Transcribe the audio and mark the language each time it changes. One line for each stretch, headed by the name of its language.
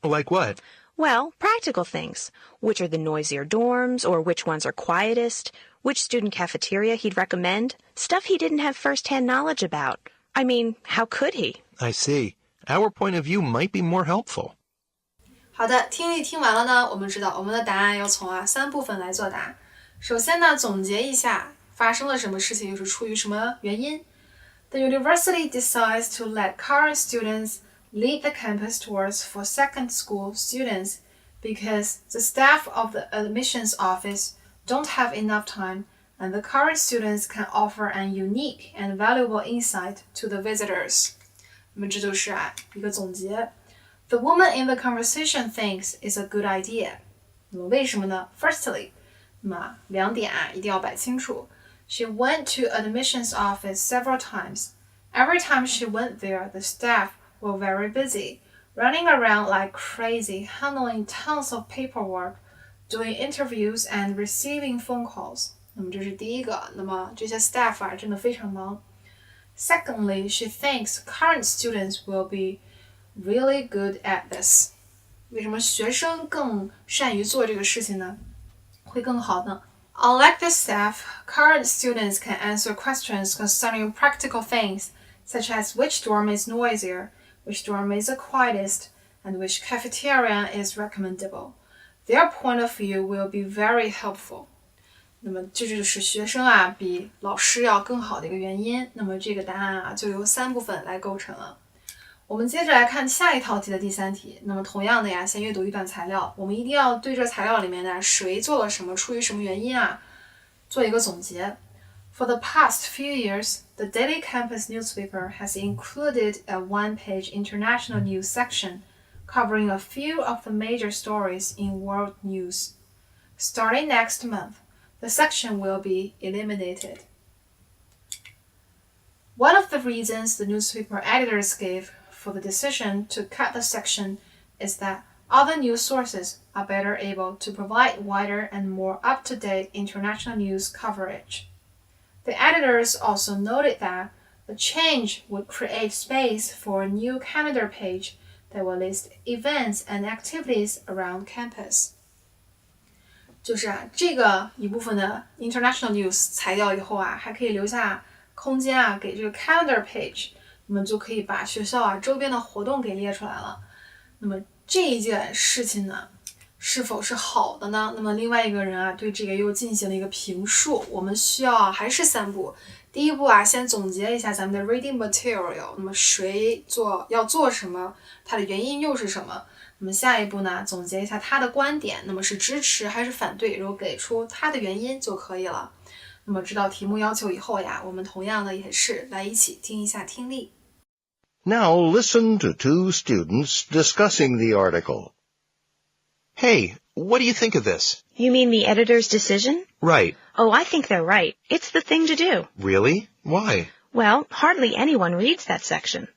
English: Like what? Well, practical things. Which are the noisier dorms, or which ones are quietest, which student cafeteria he'd recommend, stuff he didn't have first-hand knowledge about. I mean, how could he? I see. Our point of view might be more helpful.
Chinese: 好的，听力听完了呢，我们知道我们的答案要从3部分来作答。首先呢，总结一下发生了什么事情，又是出于什么原因。
English: The university decides to let current students lead the campus tours for second school students because the staff of the admissions office don't have enough time and the current students can offer an unique and valuable insight to the visitors.
Chinese: 那么这就是一个总结。
English: The woman in the conversation thinks it's a good idea.
Chinese: 那么为什么呢 ？
English: Firstly,
Chinese: 那么2点一定要摆清楚。
English: She went to admissions office several times. Every time she went there, the staff were very busy, running around like crazy, handling tons of paperwork, doing interviews and receiving phone calls.
Chinese: 那么这是第一个，那么这些 staff 真的非常忙。
English: Secondly, she thinks current students will be really good at this.
Chinese: 为什么学生更善于做这个事情呢？会更好呢？
English: Unlike the staff, current students can answer questions concerning practical things, such as which dorm is noisier, which dorm is the quietest, and which cafeteria is recommendable. Their point of view will be very helpful.
Chinese: 那么这就是学生比老师要更好的一个原因。那么这个答案就由3部分来构成了。我们接着来看下一套题的第3题。那么同样的先阅读一段材料，我们一定要对这材料里面的谁做了什么，出于什么原因做一个总结。
English: For the past few years, the daily campus newspaper has included a one-page international news section covering a few of the major stories in world news. Starting next month, the section will be eliminated. One of the reasons the newspaper editors gave for the decision to cut the section is that other news sources are better able to provide wider and more up-to-date international news coverage. The editors also noted that the change would create space for a new calendar page that will list events and activities around campus.
Chinese: 就是这个一部分的
English: international news
Chinese: 裁掉以后还可以留下空间给这个
English: calendar page，
Chinese: 那么就可以把学校周边的活动给列出来了。那么这一件事情呢，是否是好的呢？那么另外一个人对这个又进行了一个评述。我们需要还是3步。第一步先总结一下咱们的
English: reading material，
Chinese: 那么谁要做什么，它的原因又是什么？那么下一步呢，总结一下他的观点，那么是支持还是反对，然后给出他的原因就可以了。那么知道题目要求以后我们同样的也是来一起听一下听力。
English: Now listen to two students discussing the article. Hey, what do you think of this? You mean the editor's decision? Right. Oh, I think they're right. It's the thing to do. Really? Why? Well, hardly anyone reads that section.